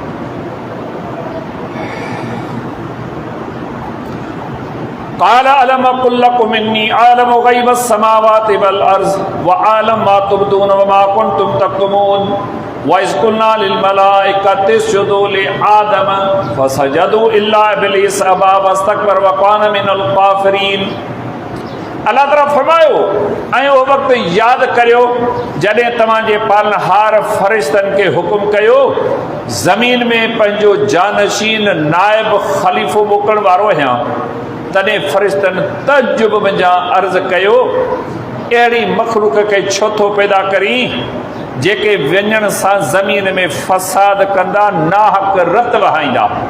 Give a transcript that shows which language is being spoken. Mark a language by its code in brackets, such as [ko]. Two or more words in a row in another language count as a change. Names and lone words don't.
[ar] قال ألم أقل لكم إني أعلم غيب السماوات والأرض وأعلم ما تبدون وما كنتم تكتمون وإذ قلنا للملائكة اسجدوا لآدم فسجدوا إلا إبليس أبى واستكبر وكان من الكافرين. [sd] अल्लाह ताला फरमायो, ऐं उहो वक़्तु यादि करियो जॾहिं तव्हांजे पालनहार फ़रिश्तनि खे हुकुम कयो ज़मीन में पंहिंजो जानशीन नाइब ख़लीफ़ो मोकिलण वारो आहियां। तॾहिं फ़रिश्तनि तजुब मुंहिंजा अर्ज़ु कयो, अहिड़ी मख़लूक़ खे छो थो पैदा करी जेके वञण सां ज़मीन में फ़साद कंदा, नाहक रत वहाईंदा।